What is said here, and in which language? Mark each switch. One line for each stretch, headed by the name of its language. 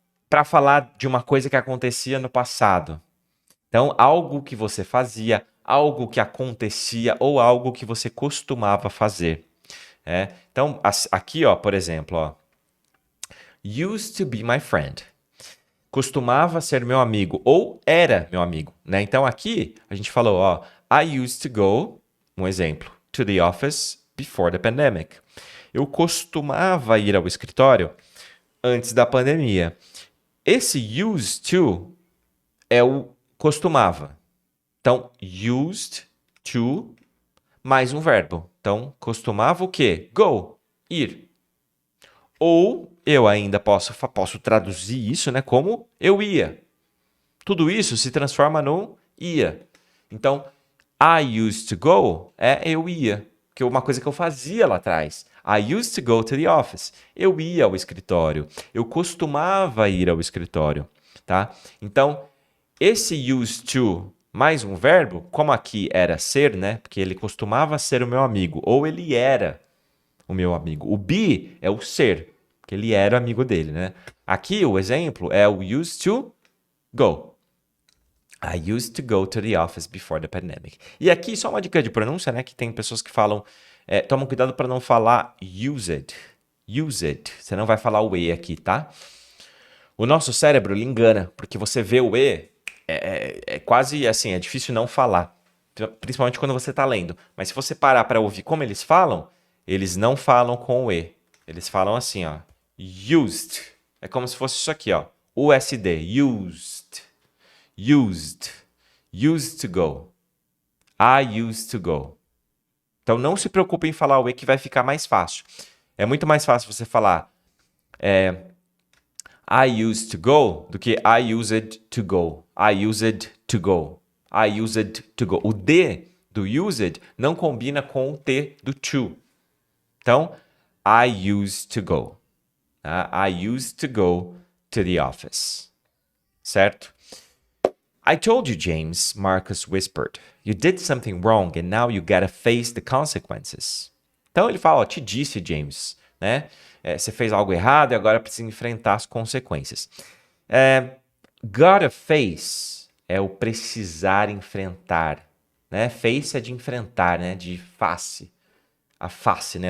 Portuguese: Para falar de uma coisa que acontecia no passado. Então, algo que você fazia, algo que acontecia ou algo que você costumava fazer. Então, aqui, ó, por exemplo, ó,
English: used to be my friend.
Portuguese: Costumava ser meu amigo ou era meu amigo, né? Então aqui a gente falou, ó,
English: I used to go
Portuguese: Um exemplo.
English: To the office before the pandemic.
Portuguese: Eu costumava ir ao escritório antes da pandemia. Esse used to é o costumava. Então, used to mais um verbo. Então, costumava o quê? Go, ir. Ou eu ainda posso traduzir isso, né, como eu ia. Tudo isso se transforma no ia. Então,
English: I used to go
Portuguese: é eu ia, que é uma coisa que eu fazia lá atrás.
English: I used to go to the office.
Portuguese: Eu ia ao escritório. Eu costumava ir ao escritório, tá? Então, esse used to mais um verbo, como aqui era ser, né? Porque ele costumava ser o meu amigo, ou ele era o meu amigo. O be é o ser, porque ele era amigo dele, né? Aqui o exemplo é o
English: used to go. I used to go to the office before the pandemic.
Portuguese: E aqui só uma dica de pronúncia, né? Que tem pessoas que falam, tomam cuidado para não falar used. Used. Você não vai falar o e aqui, tá? O nosso cérebro ele engana, porque você vê o e, é quase assim, é difícil não falar. Principalmente quando você está lendo. Mas se você parar para ouvir como eles não falam com o e. Eles falam assim, ó. Used. É como se fosse isso aqui, ó.
English: USD. Used. Used. Used to go. I used to go.
Portuguese: Então não se preocupe em falar o e que vai ficar mais fácil. É muito mais fácil você falar
English: I used to go
Portuguese: do que I used to go.
English: I used to go. I used to go.
Portuguese: O D do used não combina com o T do to.
English: Então, I used to go. I used to go to the office. Certo? I told you, James, Marcus whispered. You did something wrong and now you gotta face the consequences.
Portuguese: Então ele fala, ó, te disse, James, né? Você fez algo errado e agora precisa enfrentar as consequências. Gotta face é o precisar enfrentar, né? Face é de enfrentar, né? De face. A face, né?